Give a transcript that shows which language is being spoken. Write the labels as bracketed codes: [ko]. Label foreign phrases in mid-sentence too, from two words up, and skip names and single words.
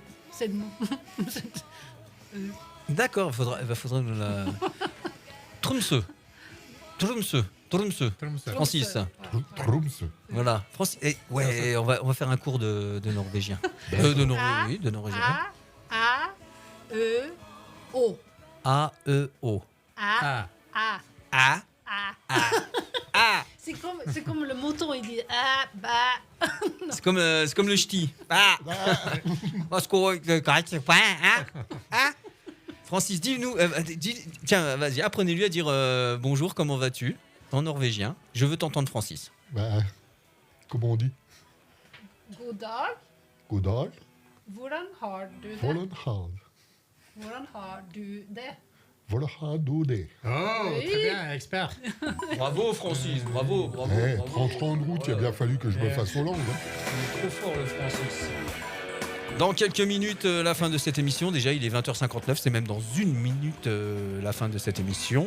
[fr] C'est le mot. D'accord, il faudra nous la... Tromsø. Francis. Tromsø. Voilà. Francis. Ouais, on va faire un cours de norvégien. De norvégien. A-E-O. A-E-O. A. Ah, A. A. A. C'est comme le mouton, il dit ah bah. C'est comme le ch'ti. Ah. Francis, dis-nous. Tiens, vas-y, apprenez-lui à dire bonjour, comment vas-tu en norvégien. Je veux t'entendre, Francis. Bah, comment on dit? [no] Goddag. Goddag. Hvordan har du det? Hvordan har Hvordan har du det? Hvordan har du det? Oh, [fr] Oui. très bien, expert. Bravo, Francis. Bravo. 30 ans de route, il a bien fallu que je me fasse aux langues. Trop fort, le Francis. Dans quelques minutes, la fin de cette émission. Déjà, il est 20h59. C'est même dans une minute la fin de cette émission.